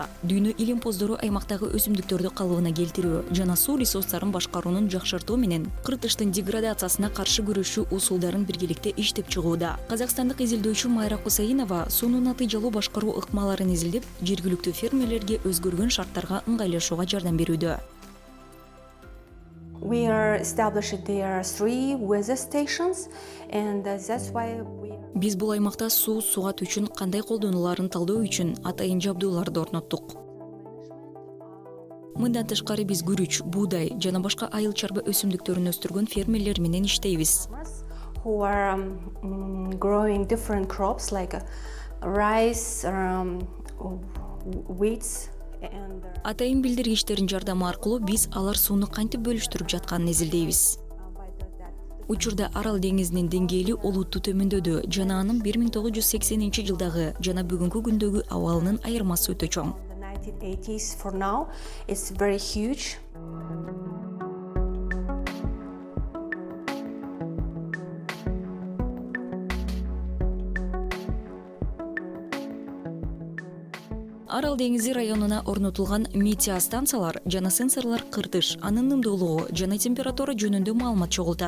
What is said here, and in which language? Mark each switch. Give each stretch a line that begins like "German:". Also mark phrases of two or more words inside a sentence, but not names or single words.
Kyrgyz: Дүйнө илим-поздору аймактагы өсүмдүктөрдү калыбына келтирүү жана суу ресурстарын башкаруунун жакшыртуу менен кыртыштын деградациясына каршы күрөшүү усулдарын биргеликте иштеп чыгууда. Казакстандык изилдөөчү Майра Кусаинова суунун натыйжалуу башкаруу ыкмаларын изилдеп, жергиликтүү фермерлерге өзгөргөн шарттарга ыңгайлашууга жардам берүүдө.
English: We are established there 3 weather stations, and that's why we.
Kyrgyz: Биз бул аймакта суу сугат үчүн кандай колдонуларын талдоо үчүн атайын жабдууларды орноттук. Мындан тышкары биз күрүч, буудай жана башка айыл чарба өсүмдүктөрүн өстүргөн фермерлер менен иштейбиз.
English: Who are growing different crops like rice, wheats, and
Kyrgyz: Атайын билдиргичтердин жардамы аркылуу биз алар сууну кантип бөлүштүрүп жатканын изилдейбиз. Учурда Арал деңизинин деңгээли олуттуу төмөндөдү жана анын 1980-жылдагы жана бүгүнкү күндөгү абалынын айырмасы өтө чоң.
English: the 1980s for now, it's very huge.
Kyrgyz: Арал деңизи районуна орнотулган метеостанциялар жана сенсорлор кыртыш, анын ымдуулугу жана температура жөнүндө маалымат чогултат.